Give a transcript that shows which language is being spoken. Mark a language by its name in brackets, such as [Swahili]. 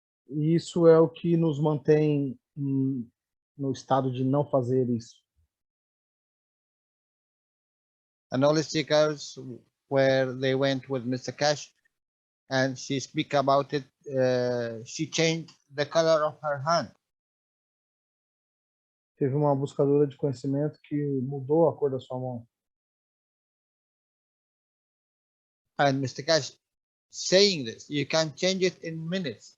[Portuguese] E isso é o que nos mantém no estado de não fazer isso. [English] And all the seekers, where they went with Mr. Cash, and she speak about it, she changed the color of her hand. [Portuguese] Teve uma buscadora de conhecimento que mudou a cor da sua mão. [English] And Mr. Cash saying this, you can change it in minutes.